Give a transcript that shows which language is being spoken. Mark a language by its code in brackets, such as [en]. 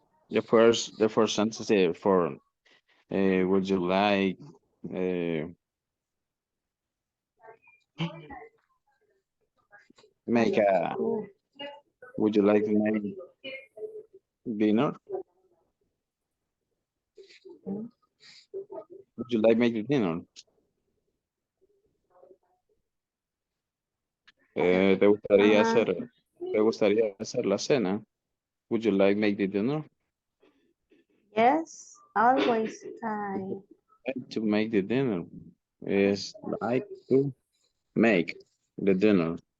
[en] The first sentence for would you like make a would you like to make dinner? Would you like make the dinner? [es] ¿Te gustaría hacer la cena? [en] Would you like make the dinner? Yes, always I Like to make the dinner is like to make the dinner.